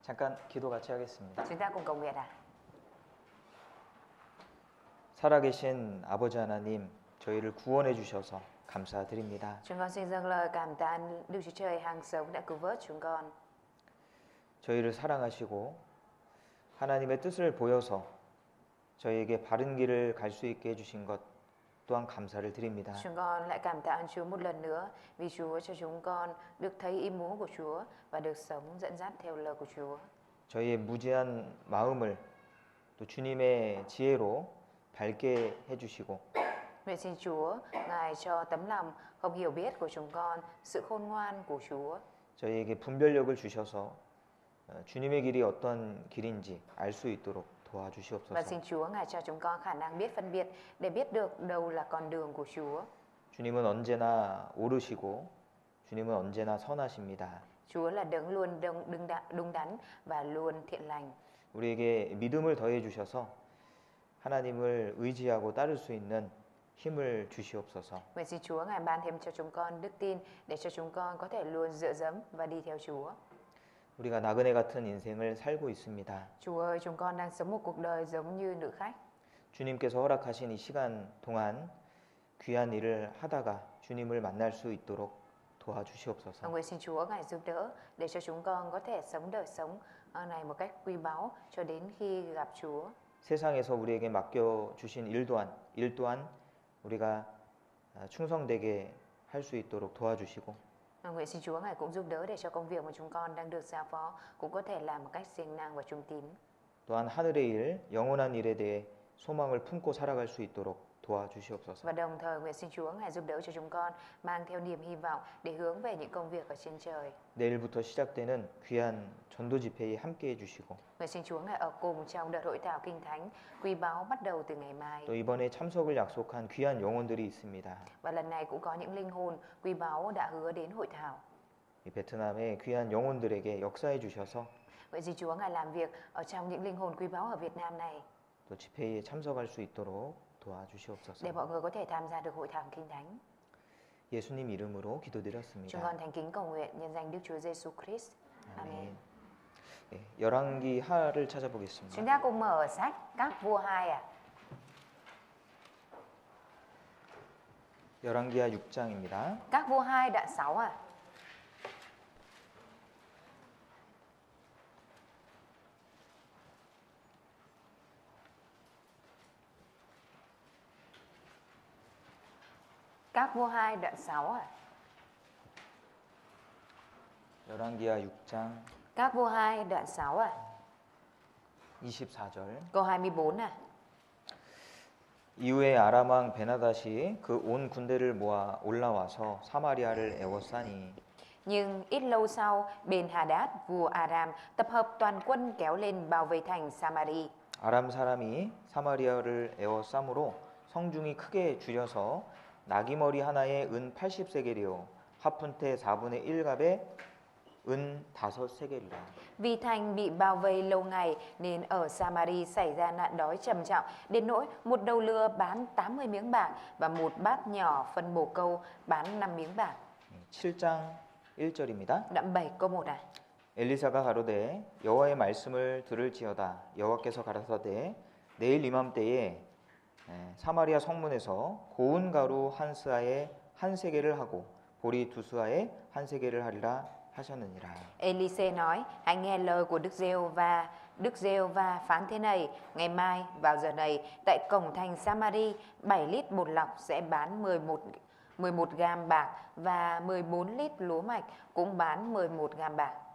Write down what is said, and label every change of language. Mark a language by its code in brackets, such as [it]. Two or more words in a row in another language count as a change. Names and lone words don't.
[ko] 잠깐 기도 같이 하겠습니다. [vi] Chúng ta cùng cầu nguyện ạ. [ko] 살아계신 아버지 하나님, 저희를 구원해 주셔서 감사드립니다. [vi] Chúng con xin dâng lời cảm tạ Đức Chúa Trời hàng sống đã cứu vớt chúng con. [ko] 저희를 사랑하시고 하나님의 뜻을 보여서 저희에게 바른 길을 갈 수 있게 해주신 것 또한 감사를 드립니다. [vi] Chúng con lại cảm tạ ơn Chúa một lần nữa vì Chúa cho chúng con được thấy ý muốn của Chúa và được sống dẫn dắt theo lời của Chúa. [ko] 저희의 무지한 마음을 또 주님의 지혜로 밝게 해주시고 [vi] Nguyện xin Chúa Ngài cho tấm lòng không hiểu biết của chúng con, sự khôn ngoan của Chúa. [ko] 저희에게 분별력을 주셔서 주님의 길이 어떤 길인지 알 수 있도록 [vi] Và [ko] 도와주시옵소서. [vi] xin Chúa Ngài cho chúng con khả năng biết phân biệt để biết được đâu là con đường của Chúa. [ko] 주님은 언제나 옳으시고 주님은 언제나 선하십니다. [vi] Chúa là đấng luôn đúng đắn và luôn thiện lành. [ko] 우리에게 믿음을 더해 주셔서 하나님을 의지하고 따를 수 있는 힘을 주시옵소서. [vi] Nguyện xin Chúa Ngài ban thêm cho chúng con đức tin để cho chúng con có thể luôn dựa dẫm và đi theo Chúa. [ko] 우리가 나그네 같은 인생을 살고 있습니다. [vi] Chúa ơi, chúng con đang sống một cuộc đời giống như nữ khách. [ko] 주님께서 허락하신 이 시간 동안 귀한 일을 하다가 주님을 만날 수 있도록 [vi] Và [ko] 도와주시옵소서. [vi] nguyện xin Chúa Ngài giúp đỡ để cho chúng con có thể sống đời sống này một cách quý báu cho đến khi gặp Chúa. [ko] 세상에서 우리에게 맡겨 주신 일 또한 우리가 충성되게 할 수 있도록 도와주시고 [vi] Và nguyện xin Chúa Ngài cũng giúp đỡ để cho công việc mà chúng con đang được giao phó cũng có thể làm một cách siêng năng và trung tín. [ko] 또한 하늘의 일, 영원한 일에 대해 소망을 품고 살아갈 수 있도록 도와주시옵소서. [vi] Và đồng thời nguyện xin Chúa Ngài giúp đỡ cho chúng con mang theo niềm hy vọng để hướng về những công việc ở trên trời. [ko] 내일부터 시작되는 귀한 전도 집회에 함께해 주시고 [vi] Nguyện xin Chúa Ngài ở cùng trong đợt hội thảo kinh thánh quý báu bắt đầu từ ngày mai. [ko] 또 이번에 참석을 약속한 귀한 영혼들이 있습니다. [vi] Và lần này cũng có những linh hồn quý báu đã hứa đến hội thảo. [ko] 이 베트남의 귀한 영혼들에게 역사해 주셔서 [vi] Nguyện xin Chúa Ngài làm việc ở trong những linh hồn quý báu ở Việt Nam này [ko] 또 집회에 참석할 수 있도록 도와주시옵소서. [vi] để mọi người có thể tham gia được hội thảo kinh thánh. [ko] 예수님 이름으로 [vi] Chúng [ko] 기도드렸습니다. [vi] con thành kính cầu nguyện nhân danh Đức Chúa Giêsu Christ. Amen. [ko] 예, 열왕기 하를 찾아보겠습니다. [vi] Chúng ta cùng mở sách Các Vua 2 ạ. [ko] 열왕기하 6장입니다. [vi] Các Vua 2 đoạn 6 ạ. Các Vua 2 đoạn 6 ạ. [ko] 열왕기하 6장 [vi] Các Vua 2 đoạn 6 ạ. [ko] 24절. [vi] Câu 24 ạ. [ko] 이후에 아람 왕 베나닷이 그 온 군대를 모아 올라와서 사마리아를 에워싸니 [vi] Nhưng ít lâu sau, Ben-Hadad, vua Aram, tập hợp toàn quân kéo lên bao vây thành Samari. [ko] 아람 사람이 사마리아를 에워싸므로 성중이 크게 줄여서 나귀머리 하나에 은 80세겔이요 화푼테 4분의 1갑에 은 5세겔이라. [vi] Vì thành bị bao vây lâu ngày nên ở Samari xảy ra nạn đói trầm trọng đến nỗi một đầu lừa bán 80 miếng bạc và một bát nhỏ phân bồ câu bán 5 miếng bạc. [ko] 7장 1절입니다. [vi] Đoạn 7 câu 1 ạ. [ko] 엘리사가 가로되 여호와의 말씀을 들을지어다 여호와께서 가라사대 내일 이맘때에 사마리아 성문에서 고운 가루 한 스아에 한 세겔을 하고 보리 두 스아에 한 세겔을 하리라 하셨느니라. [vi] Elise nói: Hãy nghe lời của Đức Giê-hô-va. Đức Giê-hô-va phán thế này: Ngày mai vào giờ này tại cổng thành Samari 7 lít bột lọc sẽ bán 11 gam bạc và 14 lít lúa mạch cũng bán 11 gam bạc.